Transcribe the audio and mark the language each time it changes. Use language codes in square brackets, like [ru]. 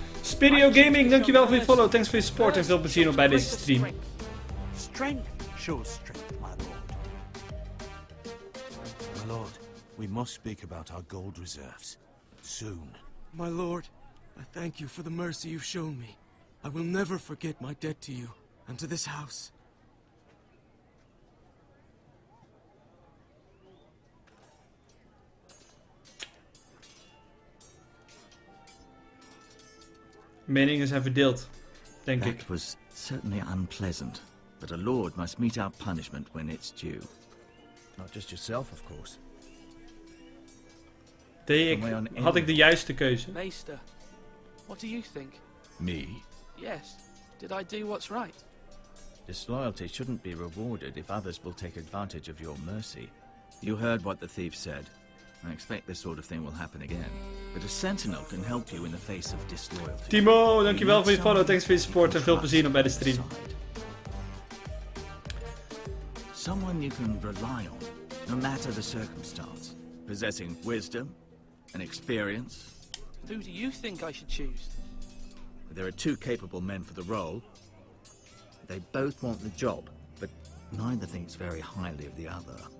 [nl] Speel Gaming, dankjewel voor je follow. Thanks voor je support en veel plezier nog bij deze stream. [en] Strength shows strength, my lord. My lord, we must speak about our gold reserves. Soon. My lord, I thank you for the mercy you've shown me. I will never forget my debt to you and to this house. [nl] Meningen zijn verdeeld, denk ik. [en] That was certainly unpleasant, but a lord must mete out punishment when it's due. Not just yourself, of course. [nl] Had ik de juiste keuze? [en] Meester, what do you think? Me? Yes. Did I do what's right? Disloyalty shouldn't be rewarded if others will take advantage of your mercy. You heard what the thief said. I expect this sort of thing will happen again. But a sentinel can help you in the face of disloyalty. [nl] Timo, dankjewel voor je follow. Thanks voor je support en veel plezier nog bij de stream. [en] Someone you can rely on, no matter the circumstance. Possessing wisdom and experience. Who do you think I should choose? There are 2 capable men for the role. They both want the job, but neither thinks very highly of the other.